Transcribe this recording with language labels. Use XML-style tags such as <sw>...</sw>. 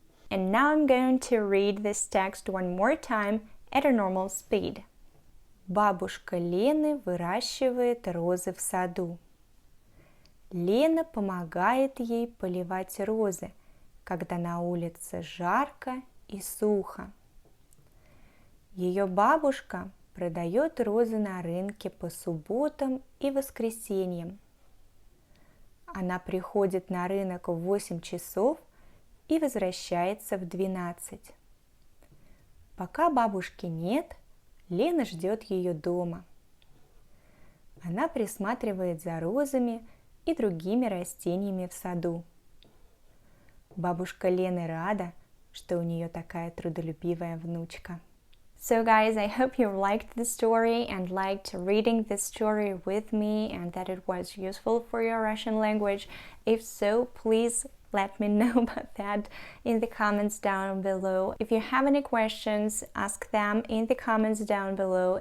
<en>And now I'm going to read this text one more time at a normal speed.</en> <ru>Бабушка Лены выращивает розы в саду. Лена помогает ей поливать розы, когда на улице жарко и сухо. Ее бабушка продает розы на рынке по субботам и воскресеньям. Она приходит на рынок в 8 часов и возвращается в 12. Пока бабушки нет, Лена ждет ее дома. Она присматривает за розами и другими растениями в саду. Бабушка Лены рада, что у нее такая трудолюбивая внучка.</ru> <en>So guys, I hope you liked the story and liked reading this story with me and that it was useful for your Russian language. If so, please let me know about that in the comments down below. If you have any questions, ask them in the comments down below.</en>